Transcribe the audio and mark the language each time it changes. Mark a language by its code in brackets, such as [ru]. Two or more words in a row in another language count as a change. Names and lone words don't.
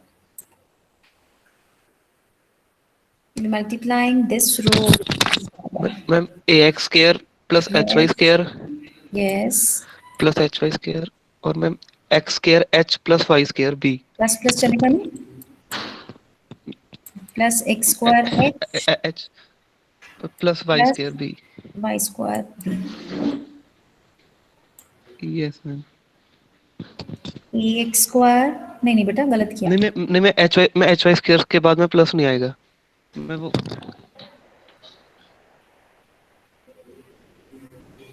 [en] You'll be multiplying this row with this column. मैम ax square plus hy Yes. square Yes. plus hy square [hi] और मैम [en] x square h plus y square b Plus plus [hi] चलेगा नहीं? [en] Plus x square h h plus y plus square b. y square b. Yes मैम. ax square [hi] नहीं बेटा गलत किया. नहीं मैं [en] hy square [hi] के बाद में प्लस नहीं आएगा. मैं वो